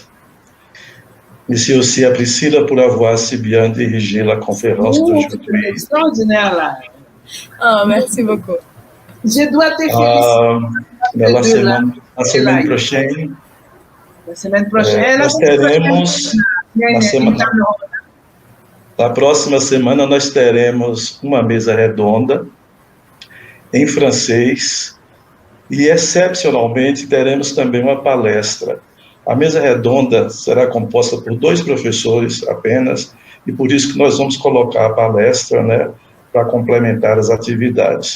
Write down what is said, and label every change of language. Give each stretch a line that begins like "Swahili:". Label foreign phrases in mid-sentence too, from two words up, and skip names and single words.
French: Merci aussi à Priscilla pour avoir si bien dirigé la conférence d'aujourd'hui. Extraordinaire là. Oh, merci beaucoup. Je dois te féliciter. La semaine prochaine. La semaine prochaine.
Portuguese: Nós teremos. Na próxima semana nós teremos uma mesa redonda em francês. E, excepcionalmente, teremos também uma palestra. A mesa redonda será composta por 2 professores apenas, e por isso que nós vamos colocar a palestra, né, para complementar as atividades.